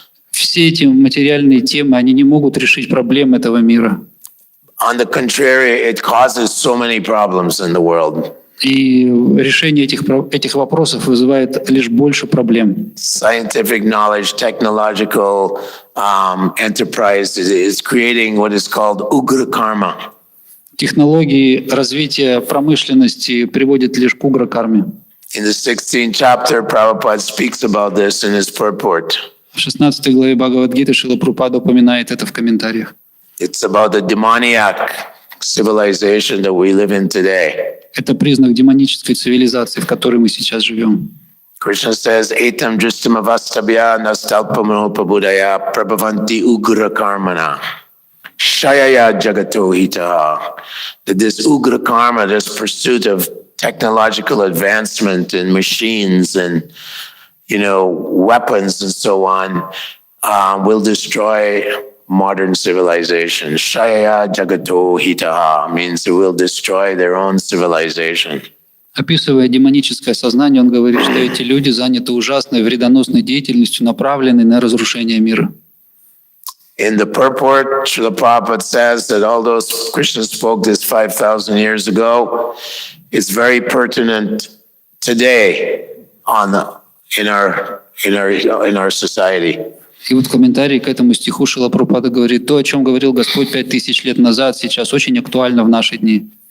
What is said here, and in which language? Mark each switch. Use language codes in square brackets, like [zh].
[ru] Все эти материальные темы, они не могут решить проблем этого мира. [en] On the contrary, it causes so many problems in the world. [ru] И решение этих вопросов вызывает лишь больше проблем. [en] Scientific knowledge, technological enterprise is creating what is called ugra karma. [ru] Технологии развития промышленности приводят лишь к угра-карме. [en] In the 16th chapter, Prabhupada speaks about this in his purport. [ru] В 16 главе Бхагавад-гиты Шрила Прабхупада упоминает это в комментариях. [en] It's about the demoniac civilization that we live in today. [ru] Это признак демонической цивилизации, в которой мы сейчас живем. [en] Krishna says, [sa] Etam dristam avastabhya nastalpamanopabuddhaya prabhavanti ugra karmana. Shayaya jagato hitaha. [en] That this ugra karma, this pursuit of technological advancement in machines and weapons and so on, will destroy modern civilization. [sa] Shaya jagato hitaha [en] means it will destroy their own civilization. [ru] Описывая демоническое сознание, он говорит, что эти люди заняты ужасной вредоносной деятельностью, направленной на разрушение мира. [en] In the purport, Srila Prabhupada says that although Krishna spoke this 5,000 years ago, it's very pertinent today in our society. [ru] И вот в комментарии к этому стиху Шрила Прабхупада говорит, то, о чем говорил Господь 5000 лет назад, сейчас очень актуально в наши дни.